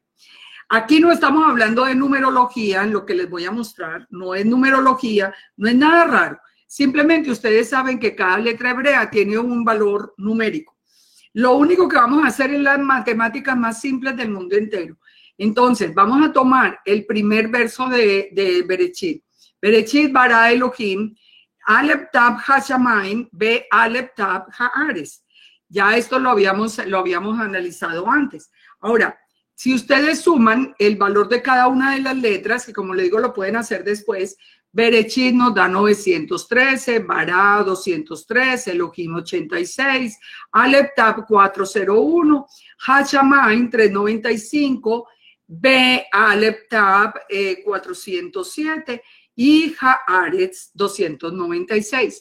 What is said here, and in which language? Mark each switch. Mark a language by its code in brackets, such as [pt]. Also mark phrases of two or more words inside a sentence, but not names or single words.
[es] Aquí no estamos hablando de numerología, en lo que les voy a mostrar, no es numerología, no es nada raro. Simplemente ustedes saben que cada letra hebrea tiene un valor numérico. Lo único que vamos a hacer es las matemáticas más simples del mundo entero. Entonces, vamos a tomar el primer verso de Bereshit. [he] בראשית ברא אלהים את השמים ואת הארץ. [es] Ya esto lo habíamos analizado antes. Ahora, si ustedes suman el valor de cada una de las letras, que como les digo lo pueden hacer después, Bereshit nos da 913, Bará 213, Elohim 86, Aleph Tab 401, Hashamayim 395, Be Aleph Tab 407 y Haaretz 296.